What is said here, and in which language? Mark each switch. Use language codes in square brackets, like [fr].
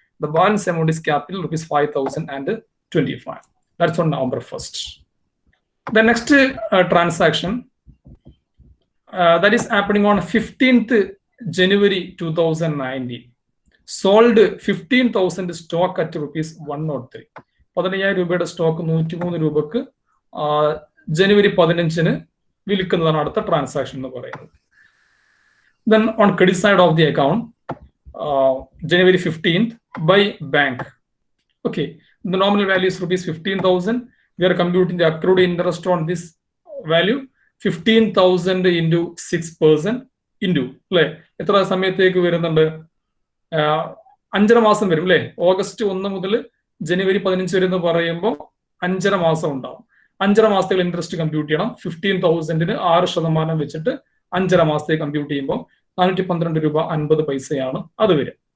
[en] The balance amount is capital rupees 5,025. That's on November 1st. The next transaction that is happening on 15th January 2019. Sold 15,000 stock at rupees 103. [ml] 15,000 രൂപയുടെ stock 103 രൂപക്ക് ജനുവരി 15-ന് വിൽക്കുന്നതാണ് അടുത്ത transaction എന്ന് പറയുന്നത്. [en] Then on credit side of the account, January 15th by bank. Okay, the nominal value is rupees 15,000. We are computing the accrued interest on this value. [ml] 15,000 into 6% into അല്ലെ എത്ര സമയത്തേക്ക് വരുന്നുണ്ട്? 5.5 മാസം വരും അല്ലെ. ഓഗസ്റ്റ് 1 മുതൽ ജനുവരി 15 വരെ എന്ന് പറയുമ്പോൾ 5.5 മാസം ഉണ്ടാവും. 5.5 മാസത്തേക്ക് ഇൻട്രസ്റ്റ് കമ്പ്യൂട്ട് ചെയ്യണം. 15,000-ന് 6% വെച്ചിട്ട് 5.5 മാസത്തേക്ക് കമ്പ്യൂട്ട് ചെയ്യുമ്പോൾ 412 രൂപ 50 പൈസയാണ് അത് വരിക.